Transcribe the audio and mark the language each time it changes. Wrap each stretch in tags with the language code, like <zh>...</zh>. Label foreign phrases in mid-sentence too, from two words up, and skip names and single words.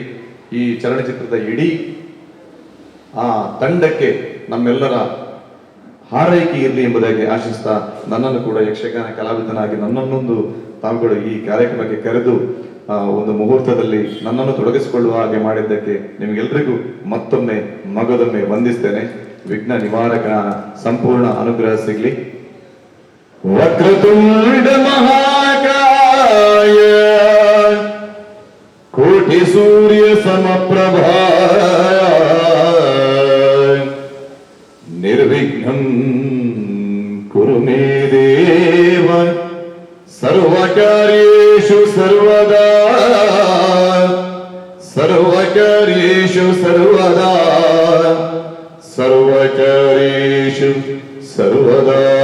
<kn>ಈ ಚಲನಚಿತ್ರದ ಇಡೀ ಆ ತಂಡಕ್ಕೆ ನಮ್ಮೆಲ್ಲರ ಹಾರೈಕೆ ಇರಲಿ ಎಂಬುದಾಗಿ ಆಶಿಸ್ತಾ, ನನ್ನನ್ನು ಕೂಡ ಯಕ್ಷಗಾನ ಕಲಾವಿದನಾಗಿ ನನ್ನನ್ನೊಂದು ತಾವುಗಳು ಈ ಕಾರ್ಯಕ್ರಮಕ್ಕೆ ಕರೆದು ಒಂದು ಮುಹೂರ್ತದಲ್ಲಿ ನನ್ನನ್ನು ತೊಡಗಿಸಿಕೊಳ್ಳುವ ಹಾಗೆ ಮಾಡಿದ್ದಕ್ಕೆ ನಿಮಗೆಲ್ಲರಿಗೂ ಮತ್ತೊಮ್ಮೆ ಮಗದೊಮ್ಮೆ ವಂದಿಸ್ತೇನೆ. ವಿಘ್ನ ನಿವಾರಕನ ಸಂಪೂರ್ಣ ಅನುಗ್ರಹ ಸಿಗ್ಲಿ.</kn> <sa>ವಕ್ರತುಂಡ ಮಹಾಕಾಯ ಕೋಟಿ ಸೂರ್ಯ ಸಮಪ್ರಭಾ ನಿರ್ವಿಘ್ನಂ ಕುರು ಮೇ ದೇವ ಸರ್ವಕಾರ್ಯೇಷು ಸರ್ವದಾ ಸರ್ವಕಾರ್ಯೇಷು ಸರ್ವದಾ ಸರ್ವಕಾರ್ಯೇಷು ಸರ್ವದಾ.</sa>